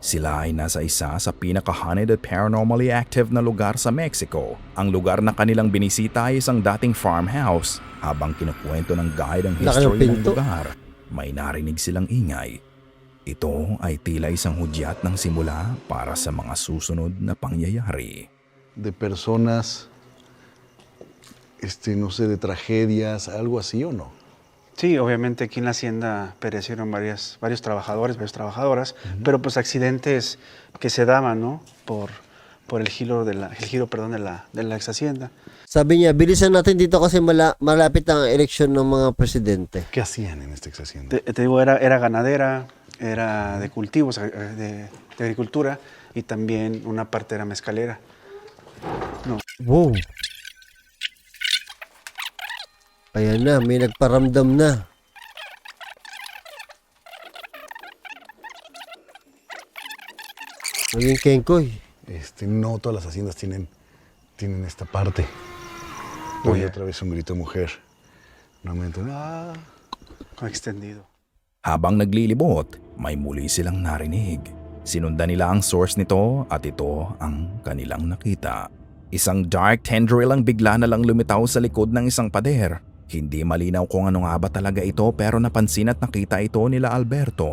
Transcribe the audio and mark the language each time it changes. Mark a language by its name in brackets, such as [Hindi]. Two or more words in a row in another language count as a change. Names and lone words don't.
[Filipino] Sila ay nasa isa sa pinaka-haunted at [English] paranormally active [Filipino] na lugar sa Mexico. Ang lugar na kanilang binisita ay isang dating farmhouse. Habang kinukwento ng guide ang Laki ng history ng pinto. lugar, may narinig silang ingay. Ito ay tila isang hudyat ng simula para sa mga susunod na pangyayari. [Spanish] De personas, no sé, de tragedias, algo así o no? Sí, obviamente aquí en la hacienda perecieron varios trabajadores, varias trabajadoras, pero pues accidentes que se daban, ¿no? Por el giro de la ex hacienda. [Filipino] Sabi niya, bilisan natin dito kasi malapit ang eleksyon ng mga presidente. [Spanish] ¿Qué hacían en esta ex hacienda? Te digo, era ganadera, era de cultivos, de agricultura, y también una parte era mezcalera. Wow. [Filipino] Ayan na, may nagparamdam na. Maging kengkoy. [Spanish] No todas las haciendas tienen esta parte. Oye, otra vez un grito de mujer. Nuevamente, Con extendido. [Filipino] Habang naglilibot, may muli silang narinig. Sinundan nila ang source nito at ito ang kanilang nakita. Isang [English] dark tendril [Filipino] ang bigla na lang lumitaw sa likod ng isang pader. Hindi malinaw kung ano nga ba talaga ito pero napansin at nakita ito nila Alberto.